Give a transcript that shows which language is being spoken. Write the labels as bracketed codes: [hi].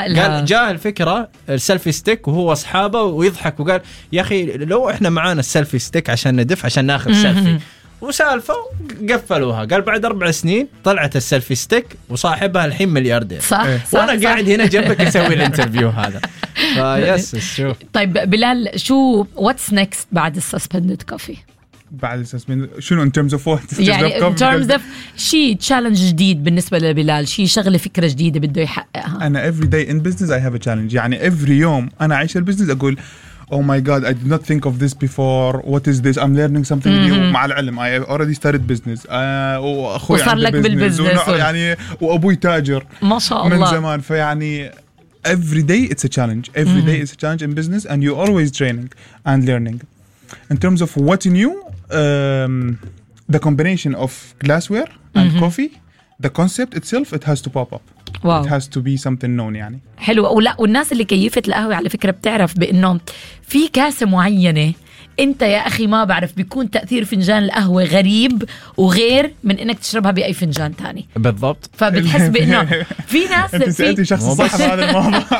[ar] قال جاء الفكرة السيلفي ستيك وهو أصحابه ويضحك وقال يا أخي لو إحنا معانا السيلفي ستيك عشان ندف عشان ناخذ سيلفي وسالفة قفلوها. قال بعد 4 سنين طلعت السيلفي ستيك وصاحبها الحين ملياردير. صح إيه. وأنا صح قاعد صح. هنا جنبك أسوي الانترفيو هذا. فيس شوف. طيب بلال شو [en] what's next [ar] بعد السسبندد كوفي؟ بعد السسبندد شنو [en] in terms of what؟ [ar] يعني [en] in terms of [ar] شيء challenge جديد بالنسبة لبلال شيء شغلة فكرة جديدة بده يحققها. أنا [en] every day in business I have a challenge. [ar] يعني [en] every [ar] يوم أنا عايش البزنس أقول [en] Oh my God! I did not think of this before. What is this? I'm learning something new. [ar] مع العلم. [en] I already started business. [ar] وأخوي عنده business. يعني وأبوي تاجر. ما شاء الله. من زمان. فيعني [en] every day it's a challenge. Every day it's a challenge in business, and you're always training and learning. In terms of what's new, the combination of glassware and coffee, the concept itself, it has to pop up. Wow. It has to be something known. [ar] يعني حلو. ولا والناس اللي كيفت القهوة على فكرة بتعرف بأنه في كاسة معينة أنت يا أخي ما بعرف بيكون تأثير فنجان القهوة غريب وغير من أنك تشربها بأي فنجان تاني. بالضبط. فبتحس بأنه في ناس أنت سألتي شخص صح هذا الموضوع.